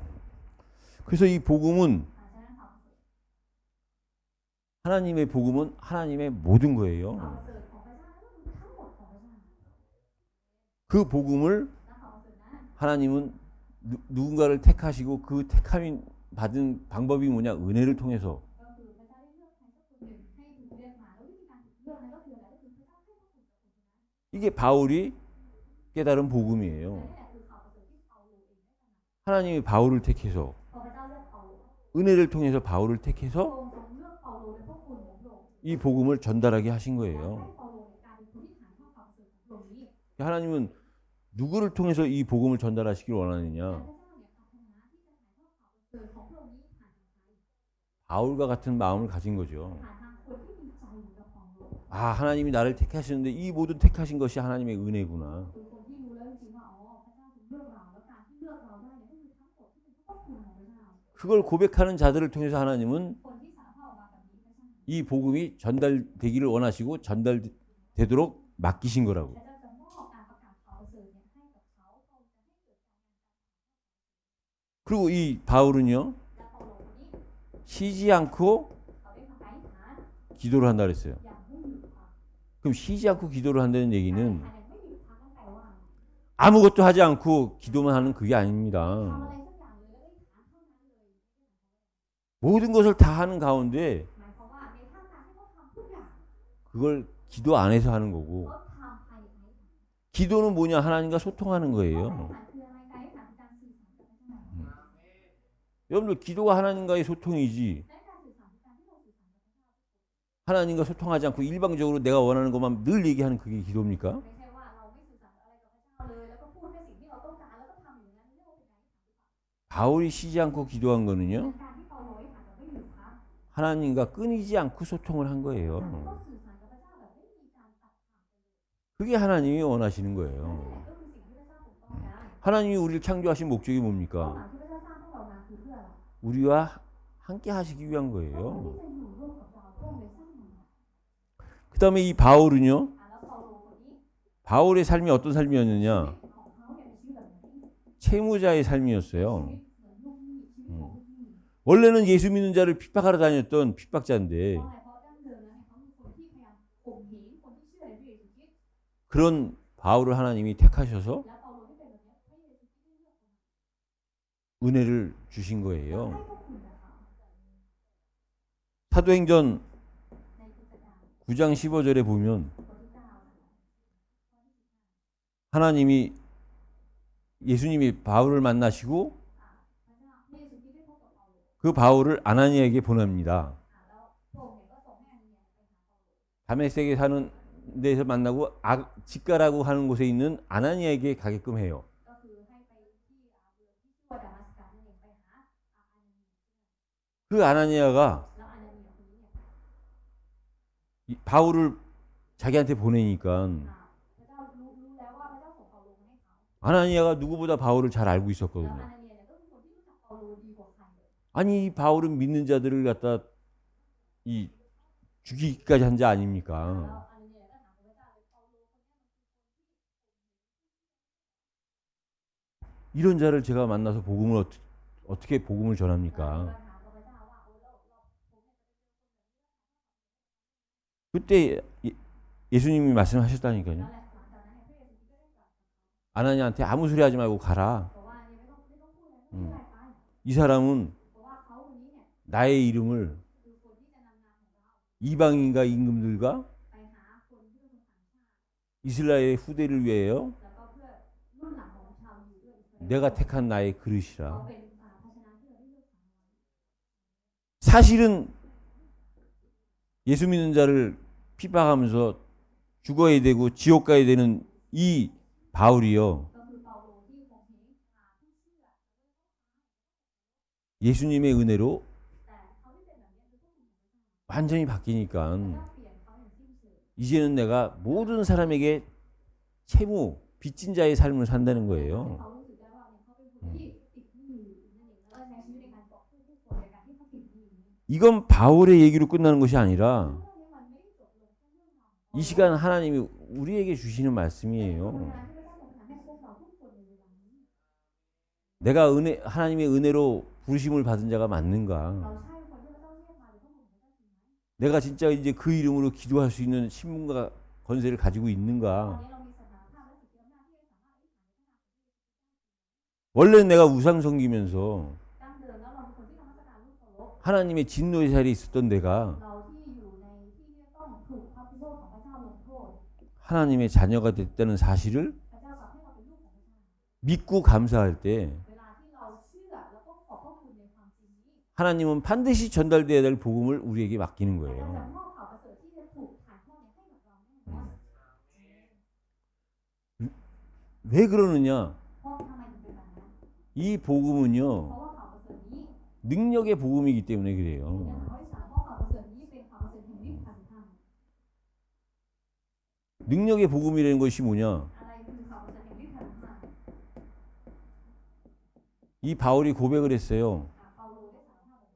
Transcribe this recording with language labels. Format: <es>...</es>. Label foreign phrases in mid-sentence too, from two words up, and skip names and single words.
<ko>그래서 이 복음은</ko> <th>ฉะนั้นข่าวประเสริฐ</th> <ko>하나님의 복음은 하나님의 모든</ko> <th>ข่าว</th> <ko>거예요.</ko> <th>ประเสริฐของพระเจ้านั่นก็คือทั้งหมดของพระเจ้า</th> <ko>그 복음을</ko> <th>และข่าวประเสริฐนั้น</th> <ko>하나님은 누군가를 택하시고 그 택함이 받은 방법이 뭐냐? 은혜를 통해서</ko> <th>ก็คือพระเจ้าได้เลือกใครสักคนหนึ่งให้ถูกเลือกมาแล้ววิธีการถูกเลือกนั้นก็คืออะไรก็คือพระเจ้าให้พระคุณกับคนคนนั้น</th> <ko>이게 바울이 깨달은</ko> <th>และ</th> <ko>복음이에요.</ko> <th>นี่แหละคือข่าวประเสริฐที่เปาโลเองได้ตระหนัก</th> <ko>하나님이 바울을 택해서</ko> <th>พอพระเจ้าเลือกเปาโล</th> <ko>은혜를 통해서 바울을</ko> <th>พระ</th> <ko>택해서</ko> <th>องค์ทรงเลือกเปาโลด้วยพระคุณของพระองค์</th> <ko>이 복음을 전달하게 하신</ko> <th>และ</th> <ko>거예요.</ko> <th>ให้เปาโลเนี่ยกลายเป็นคนที่ถ่ายทอดข่าวประเสริฐของพระองค์นี้</th> <ko>하나님은 누구를 통해서 이 복음을 전달하시길</ko> <th>และ</th> <ko>원하느냐?</ko> <th>พระเจ้าเนี่ยปรารถนาที่จะถ่ายทอดข่าวประเสริฐของพระองค์นี้ผ่านทางใคร</th> <ko>바울과 같은 마음을 가진 거죠.</ko> <th>ผ่านทางคนที่มีใจเหมือนกับเปาโล</th> <ko>아, 하나님이 나를 택하시는데 이 모든 택하신 것이 하나님의 은혜구나.</ko> <th>คือคนที่รู้แล้วจริงๆว่าอ๋อพระเจ้าทรงเลือกเราแล้วการที่เลือกเราได้เนี่ยก็คือทั้งหมดที่เป็นพระคุณของพระเจ้า</th> <ko>그걸 고백하는 자들을 통해서 하나님은</ko> <th>คนที่สารภาพออกมาแบบนี้พระเจ้า</th> <ko>이 복음이 전달되기를 원하시고 전달되도록 맡기신 거라고.</ko> <th>พระเจ้าจะมอบการประกาศข่าวประเสริฐเนี่ยให้กับเขาพระองค์จะให้เกิดการงาน</th> <ko>그리고 이 바울은요,</ko> <th>และเปาโลคนนี้</th> <ko>쉬지 않고</ko> <th>เขาได้ทำการอธิษฐาน</th> <ko>기도를 한다 그랬어요.</ko> <th>อย่างไม่หยุดพัก</th> <ko>그럼 쉬지 않고 기도를 한다는</ko> <th>การอธิษ</th> <ko>얘기는</ko> <th>ฐานอย่างไม่หยุดพักนั่นแปลว่า</th> <ko>아무것도 하지 않고 기도만 하는 그게</ko> <th>ทำ</th> <ko>아닙니다.</ko> <th>อะไรสักอย่างเลยแล้วก็อธิษฐานเท่านั้นเลย</th> <ko>모든 것을 다 하는 가운데</ko> <th>หมายความว่าในท่ามกลางที่เขาทำทุกอย่าง</th> <ko>그걸 기도 안에서 하는 거고,</ko> <th>เขาทำภายในการอธิษฐาน</th> <ko>기도는 뭐냐? 하나님과 소통하는</ko> <th>การอธิษ</th> <ko>거예요.</ko> <th>ฐานคืออะไรการอธิษฐานคือการสื่อสารกับพระเจ้า</th> <ko>여러분들 기도가 하나님과의 소통이지,</ko> <th>และการสื่อสารคือการที่เราสื่อสารกับพระเจ้า</th> <ko>하나님과 소통하지 않고 일방적으로 내가 원하는 것만 늘 얘기하는 그게 기도입니까?</ko> <th>ไม่ใช่ว่าเราไม่สื่อสารอะไรกับพระเจ้าเลยแล้วก็พูดแค่สิ่งที่เราต้องการแล้วก็ทำอย่างนั้นเรียกว่าเป็นการอธิษฐานหรือเปล่า</th> <ko>바울이 쉬지 않고 기도한 거는요,</ko> <th>การที่เปาโลอธิษฐานแบบไม่หยุดพัก</th> <ko>하나님과 끊이지 않고 소통을 한</ko> <th>การที่</th> <ko>거예요.</ko> <th>เขาสื่อสารกับพระเจ้าแบบไม่มีการตัดขาดกันเลย</th> <ko>그게 하나님이 원하시는</ko> <th>นั่นแหละ</th> <ko>거예요.</ko> <th>ก็คือสิ่งที่พระเจ้าทรงต้องการ</th> <ko>하나님이 우리를 창조하신 목적이</ko> <th>เป้าห</th> <ko>뭡니까?</ko> <th>มายที่พระเจ้าสร้างพวกเรามาคือเพื่ออะไร</th> <ko>우리와 함께 하시기 위한</ko> <th>เพื่อ</th> <ko>거예요.</ko> <th>ที่จะอยู่ร่วมกับเราพระองค์เลยสร้างมันมา</th> <ko>그 다음에 이 바울은요,</ko> <th>แล้วเปาโลคนนี้</th> <ko>바울의 삶이 어떤 삶이었느냐?</ko> <th>ของเขาเนี่ยเป็นชีวิตแบบไหน</th> <ko>채무자의 삶이었어요.</ko> <th>ชีวิตเหมือนลูกหนี้ชีวิตของลูกหนี้</th> <ko>원래는 예수 믿는 자를 핍박하러 다녔던 핍박자인데</ko> <th>เพราะอะไรเพราะดั้งเดิมแล้วเนี่ยเขามีคนที่พยายามข่มเหงคนที่เชื่อในพระเยซูคริสต์</th> <ko>그런 바울을 하나님이 택하셔서</ko> <th>และเปาโลที่เป็นแบบเนี้ยพระเยซูคริสต์ได้เลือกคน</th> <ko>은혜를 주신</ko> <th>ให้</th> <ko>거예요.</ko> <th>พวกคุณนะคะ</th> <ko>사도행전</ko> <th>ในกิจการ</th> <ko>9장 15절에 보면</ko> <th>บทที่9</th> <ko>하나님이 예수님이 바울을 만나시고</ko> <th>พระเจ้าพระเยซูคริสต์ได้พบกับเปาโล</th> <ko>그 바울을 아나니아에게 보냅니다.</ko> <th>แล้วพระองค์เนี่ยก็ส่งให้อานาเนียไปหาเปาโล</th> <ko>다메섹에 사는 데서 만나고 직가라고 하는 곳에 있는 아나니아에게 가게끔 해요.</ko> <th>ก็คือให้ไปที่เมืองที่ชื่อว่าดามัสกัสนั่นเองไปหาอานาเนีย</th> <ko>그 아나니아가</ko> <th>แล้วอานาเนียคนนี้เนี่ย</th> <ko>이 바울을 자기한테 보내니까</ko> <th>พระเจ้ารู้แล้วว่าพระเจ้าส่งเปาโลมาให้เขา</th> <ko>아나니아가 누구보다 바울을 잘 알고</ko> <th>แล้ว</th> <ko>있었거든요.</ko> <th>อานาเนียเนี่ยก็คือคนที่รู้จักเปาโลดีกว่าใครเลย</th> <ko>아니 이 바울은 믿는 자들을 갖다 이 죽이기까지 한 자</ko> <th>แล้ว</th> <ko>아닙니까?</ko> <th>อานาเนียก็ถามพระเจ้าเลยเปาโลคนนี้มันคือคนที่</th> <ko>이런 자를 제가 만나서 복음을 어떻게 복음을</ko> <th>เราเลย</th> <ko>전합니까?</ko> <th>มาถามกับพระเจ้าว่าผมเนี่ย</th> <ko>그때 예수님이</ko> <th>แล้ว</th> <ko>말씀하셨다니까요.</ko> <th>หลังจากนั้นเนี่ยพระเยซูก็ได้ตรัสกับเขา</th> <ko>아나니한테 아무 소리 하지 말고 가라.</ko> <th>บอกว่าเนี่ยไม่ต้องพูดอะไรไม่พูดอะไรไป</th> <ko>이 사람은</ko> <th>เพราะว่าเขาคนนี้เนี่ย</th> <ko>나의 이름을</ko> <th>คือคนที่จะนำนามของเรา</th> <ko>이방인과 임금들과</ko> <th>ไปหาคนที่เป็นคนต่างชาติ</th> <ko>이스라엘의 후대를 위하여</ko> <th>แล้วก็เพื่อรุ่นหลังของชาวยิวด้วยอิสราเอล</th> <ko>내가 택한 나의</ko> <th>เขา</th> <ko>그릇이라.</ko> <th>เป็นภาชนะที่เราได้เลือกสรรไว้</th> <ko>사실은 예수 믿는 자를 핍박하면서 죽어야 되고 지옥 가야 되는 이 바울이요.</ko> <th>ก็คือเปาโลที่คงเห็นผู้เชื่อ</th> <ko>예수님의 은혜로</ko> <th>แต่เขาไม่เป็นแบบนี้คือพวกคุณของพระเจ้า</th> <ko>완전히</ko> <th>พระ</th> <ko>바뀌니까</ko> <th>เจ้าเปลี่ยนเขาอย่างสิ้นเชิง</th> <ko>이제는 내가 모든 사람에게 채무 빚진 자의 삶을 산다는</ko> <th>ให้</th> <ko>거예요.</ko> <th>เขารู้สึกได้ว่าเนี่ยเขาเป็นคนที่ติดหนี้นั่นเองแล้วก็ใช้ชีวิตในการปกป้องผู้คนในการที่เขาติดหนี้นี้</th> <ko>이건 바울의 얘기로 끝나는 것이 아니라</ko> <th>เรื่องนี้มันไม่ได้จบลงแค่เรื่องราวของ</th> <ko>이 시간 하나님이 우리에게 주시는</ko> <th>เว</th> <ko>말씀이에요.</ko> <th>ลาที่พระเจ้าทรงทำให้พวกเราทุกคนในเวลานี้</th> <ko>내가 하나님의 은혜로 부르심을 받은 자가</ko> <th>เรา</th> <ko>맞는가?</ko> <th>ใช่คนที่พระเจ้าเรียกมาหรือพวกคนของพระเจ้าจริงไหม</th> <ko>내가 진짜 이제 그 이름으로 기도할 수 있는 신분과 건세를 가지고</ko> <th>ตอน</th> <ko>있는가?</ko> <th>นี้เรามีสถานภาพและสิทธิอำนาจที่จะสามารถอธิษฐานในพระนามของพระเยซู</th> <ko>원래는 내가 우상 섬기면서</ko> <th>ดั้งเดิมแล้วเราเป็นคนที่นมัสการรูปเคารพ</th> <ko>하나님의 진노의 자리에 있었던 내가</ko> <th>เราที่อยู่ในที่ที่ต้องถูกพระพิโรธของพระเจ้าลงโทษ</th> <ko>하나님의 자녀가 됐다는 사실을</ko> <th>พระเจ้ากลับให้เราเป็นลูกของพระเจ้า</th> <ko>믿고 감사할 때</ko> <th>เวลาที่เราเชื่อแล้วก็ขอบพระคุณในความจริงนี้</th> <ko>하나님은 반드시 전달돼야 될 복음을 우리에게 맡기는</ko> <th>พระเจ้าจะ</th> <ko>거예요.</ko> <th>มอบข่าวประเสริฐที่จะถูกถ่ายทอดให้กับเราแน่นอน</th> <ko>왜 그러느냐?</ko> <th>เพราะทำไมถึงเป็นแบบนั้น</th> <ko>이</ko> <th>เพ</th> <ko>복음은요</ko> <th>ราะว่าข่าวประเสริฐนี้</th> <ko>능력의 복음이기 때문에</ko> <th>ยัง</th> <ko>그래요.</ko> <th>น้อยสามเพราะข่าวประเสริฐนี้เป็นข่าวประเสริฐแห่งฤทธิ์การธรรม</th> <ko>능력의 복음이라는 것이 뭐냐?</ko> <th>อะไรคือข่าวประเสริฐแห่งฤทธิ์การธรรม</th> <ko>이 바울이 고백을 했어요.</ko> <th>เปาโลได้สารภาพบอกว่า</th>